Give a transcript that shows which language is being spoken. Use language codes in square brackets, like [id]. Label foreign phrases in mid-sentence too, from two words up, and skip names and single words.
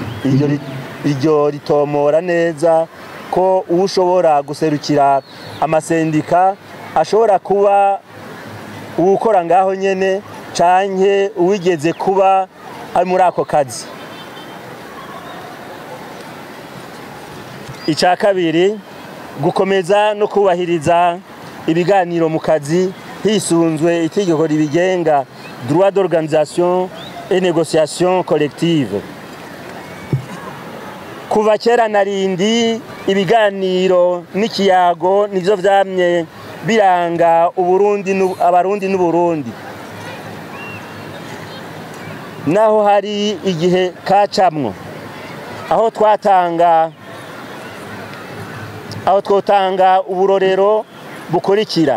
[rn] Iryo ritomora neza ko ushobora guserukira amasendika ashobora kuba uwukora ngaho nyene canke uwigeze kuba ari muri ako kazi. Icya kabiri, gukomeza no kubahiriza ibiganiro mu kazi hisunzwe itegeko ribigenga [fr] droit d'organisation et négociation collective. [rn] Kuva kera narindi ibiganiro n'ikiyago nivyo vyamye biranga abarundi n'Uburundi. Naho hari igihe kacamwo aho twotanga uburorero bukurikira.